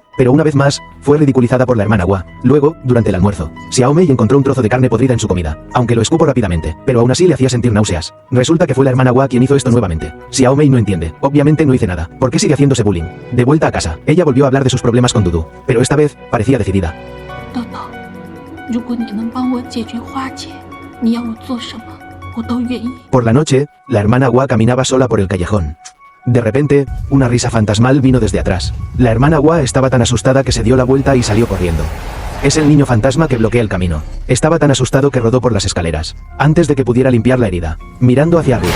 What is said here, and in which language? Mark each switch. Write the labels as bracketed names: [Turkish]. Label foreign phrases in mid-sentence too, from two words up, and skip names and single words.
[Spanish] Pero una vez más, fue ridiculizada por la hermana Hua. Luego, durante el almuerzo, Xiaomei encontró un trozo de carne podrida en su comida, aunque lo escupo rápidamente, pero aún así le hacía sentir náuseas. Resulta que fue la hermana Hua quien hizo esto nuevamente. Xiaomei no entiende. Obviamente no hice nada. ¿Por qué sigue haciéndose bullying? De vuelta a casa, ella volvió a hablar de sus problemas con Dudu, pero esta vez, parecía decidida. [Chinese] 豆豆，如果你能帮我解决花姐，你要我做什么，我都愿意。 [Spanish] Por la noche, la hermana Hua caminaba sola por el callejón. De repente, una risa fantasmal vino desde atrás. La hermana Hua estaba tan asustada que se dio la vuelta y salió corriendo. Es el niño fantasma que bloquea el camino. Estaba tan asustado que rodó por las escaleras, antes de que pudiera limpiar la herida, mirando hacia arriba.